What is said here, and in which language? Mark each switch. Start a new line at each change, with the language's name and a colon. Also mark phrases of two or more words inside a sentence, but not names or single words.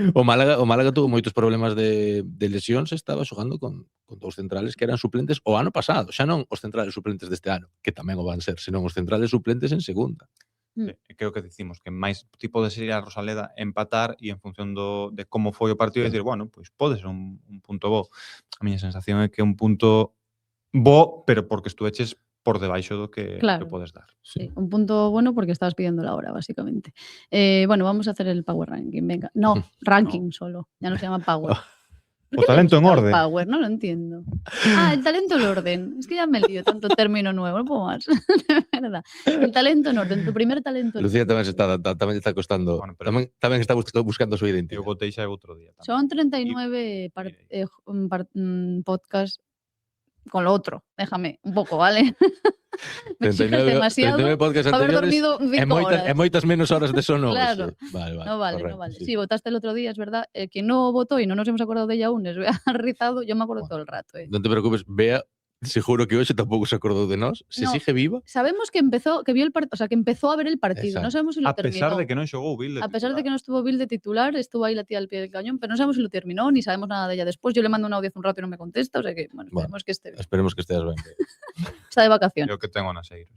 Galician: o Málaga tuvo moitos problemas de lesións e estaba xogando con dous centrales que eran suplentes o ano pasado, xa non os centrales suplentes deste ano, que tamén o van ser, senón os centrales suplentes en segunda. Creo que dicimos que máis tipo de ir a Rosaleda empatar e en función de como foi o partido Sí. decir, bueno, pois pode ser un punto bo. A miña sensación é que é un punto bo, pero porque estuveches por debaixo do que Claro. podes dar.
Spanish: Sí, un punto bueno porque estabas pidiendo la hora, básicamente. Bueno, vamos a hacer el Power Ranking, venga. No, ranking solo, ya no se llama Power. ¿Por
Galician: O
Spanish: qué le
Galician: talento en
Spanish: gusta el
Galician: orden.
Spanish: Power? No lo entiendo. El talento en orden. Es que ya me lío, tanto término nuevo, no puedo más. De verdad. El talento en orden, tu primer talento en
Galician: Lucía
Spanish: orden.
Galician: tamén está costando,
Spanish: Bueno, pero-
Galician: tamén está buscando a súa Eu identidade. botei xa outro día. tamén.
Spanish: Son 39 podcasts con lo otro. Déjame un poco, ¿vale? Me exiges demasiado.
Galician: 39 podcasts
Spanish: Haber
Galician: anteriores
Spanish: dormido 5 horas.
Galician: e moitas menos horas de sono.
Spanish: Claro. Vale, No vale, correcto, no vale. sí. Sí, votaste el otro día, es verdad. Quien no votó y no nos hemos acordado de ella aún, es Bea Rizado, yo me acuerdo todo el rato.
Galician: Non te preocupes, Bea, seguro que hoxe tampouco se acordou de nós.
Spanish: Se No. sigue viva, Sabemos que vio el partido, o sea, que empezó a ver el partido. Exacto. No sabemos si lo
Galician: A pesar
Spanish: terminó.
Galician: de que non xogou Bill de
Spanish: A pesar de que
Galician: titular.
Spanish: no estuvo Bill de titular, estuvo ahí la tía al pie del cañón, pero no sabemos si lo terminó, ni sabemos nada de ella después. Yo le mando un audio hace un rato y no me contesta, o sea que, bueno, esperemos que esté bien.
Galician: esperemos que esteas ben.
Spanish: Está de vacaciones. Creo que tengo naseiros.